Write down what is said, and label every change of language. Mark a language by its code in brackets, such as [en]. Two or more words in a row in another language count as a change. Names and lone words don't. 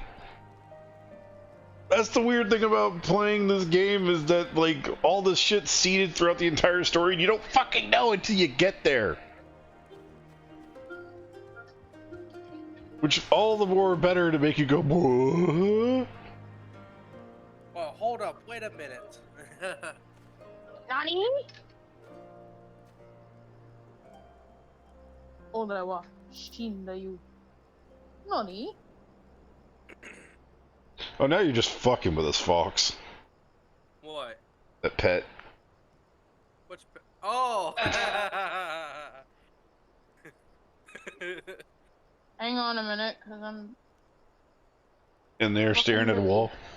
[en] That's the weird thing about playing this game is that, like, all this shit's seeded throughout the entire story and you don't fucking know until you get there. Which all the more better to make you go, what? Well, hold up, wait a minute. [ja] 何？俺は死んだよ. [en] Nani? Oh, now you're just fucking with us, Fox. What? That pet. Which pet? Oh! Hang on a minute, because I'm... In there staring at a wall.